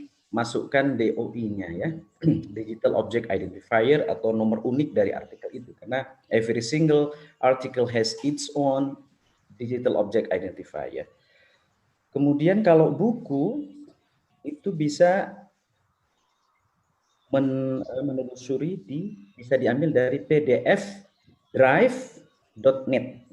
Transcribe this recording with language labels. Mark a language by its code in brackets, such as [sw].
[id] Masukkan DOI-nya ya, Digital Object Identifier atau nomor unik dari artikel itu. Karena [en] every single article has its own Digital Object Identifier. [id] Kemudian kalau buku itu bisa menelusuri bisa diambil dari pdfdrive.net.